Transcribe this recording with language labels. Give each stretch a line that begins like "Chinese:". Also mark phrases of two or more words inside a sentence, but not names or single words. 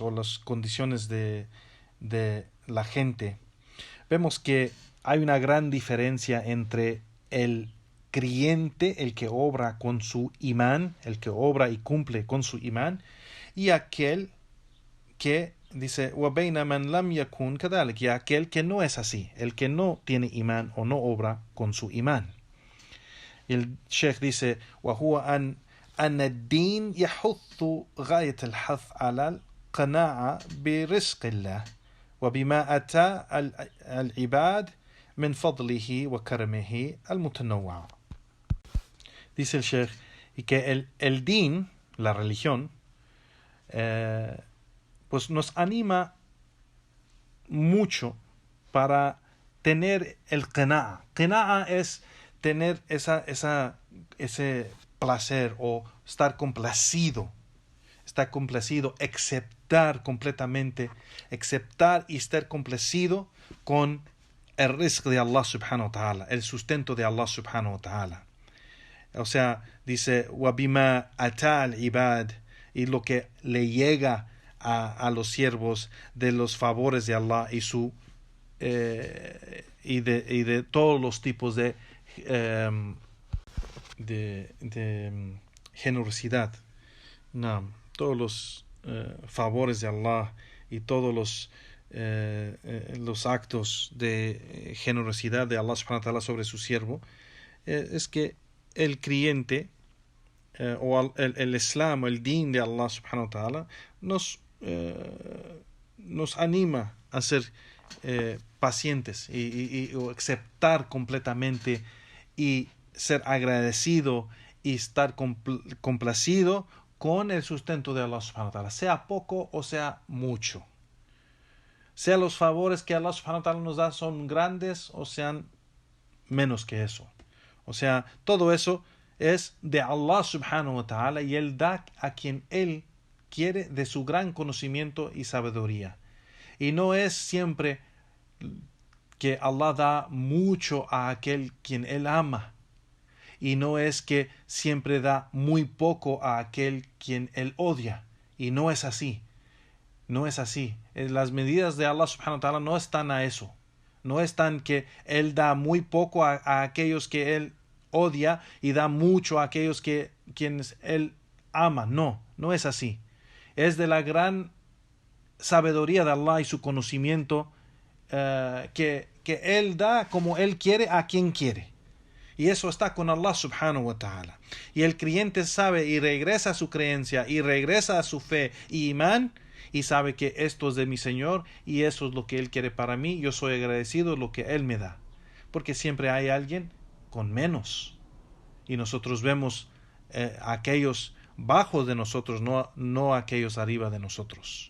Spanish: o las condiciones de la gente, vemos que hay una gran diferencia entre el creyente, el que obra con su imán, el que obra y cumple con su imán, y aquel que dice
Arabic: وَبَيْنَ مَنْ لَمْ يَكُنْ كَذَلِكَ,
Spanish: y aquel que no es así, el que no tiene imán o no obra con su imán. Y el Sheikh dice
Arabic: وَهُوَ أن الدين يحث غاية الحث على القناعة برزق الله وبما أتى العباد من فضله وكرمه المتنوع.
Spanish: Dice el Sheikh, y que el din, la religión, pues nos anima mucho para tener el qana'a. Qana'a es tener ese placer o estar complacido, aceptar completamente, aceptar y estar complacido con el rizq de
Arabic: الله سبحانه وتعالى,
Spanish: el sustento de
Arabic: الله سبحانه وتعالى.
Spanish: O sea, dice
Arabic: وَبِمَا أَتَى الْعِبَادِ,
Spanish: y lo que le llega a los siervos de los favores de Allah y de todos los tipos de generosidad. No, todos los favores de Allah y todos los actos de generosidad de
Arabic: الله سبحانه وتعالى
Spanish: sobre su siervo, es que el creyente o el Islam, el din de
Arabic: الله سبحانه وتعالى
Spanish: nos anima a ser pacientes y aceptar completamente y ser agradecido y estar complacido con el sustento de
Arabic: الله سبحانه وتعالى,
Spanish: sea poco o sea mucho, sea los favores que
Arabic: الله سبحانه وتعالى
Spanish: nos da son grandes o sean menos que eso. O sea, todo eso es de
Arabic: الله سبحانه وتعالى
Spanish: y Él da a quien Él quiere de su gran conocimiento y sabiduría. Y no es siempre que Allah da mucho a aquel quien Él ama. Y no es que siempre da muy poco a aquel quien Él odia. Y no es así. No es así. Las medidas de
Arabic: الله سبحانه وتعالى
Spanish: no están a eso. No están que Él da muy poco a aquellos que Él odia y da mucho a aquellos quienes Él ama. No, no es así. Es de la gran sabiduría de Allah y su conocimiento que Él da como Él quiere a quien quiere. Y eso está con
Arabic: الله سبحانه وتعالى.
Spanish: Y el creyente sabe y regresa a su creencia y regresa a su fe y imán y sabe que esto es de mi Señor y eso es lo que Él quiere para mí. Yo soy agradecido de lo que Él me da. Porque siempre hay alguien con menos. Y nosotros vemos aquellos bajos de nosotros, no aquellos arriba de nosotros.